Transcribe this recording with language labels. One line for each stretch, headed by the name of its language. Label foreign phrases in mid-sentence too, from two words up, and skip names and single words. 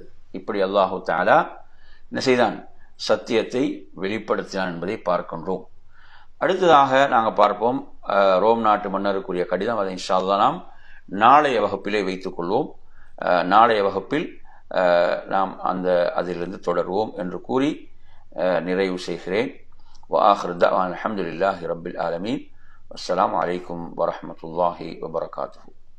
Tamil: இப்படி
Arabic: الله تعالى
Tamil: என்ன செய்தான், சத்தியத்தை வெளிப்படுத்தினான் என்பதை பார்க்கின்றோம். அடுத்ததாக நாங்கள் பார்ப்போம் ரோம் நாட்டு மன்னருக்குரிய கடிதம். அதை
Arabic: إن شاء الله
Tamil: நாம் நாளைய வகுப்பிலே வைத்துக் கொள்வோம். நாளைய வகுப்பில் நாம் அதிலிருந்து தொடர்வோம் என்று கூறி நிறைவு செய்கிறேன்.
Arabic: وآخر دعوانا الحمد لله رب العالمين والسلام عليكم ورحمة الله وبركاته.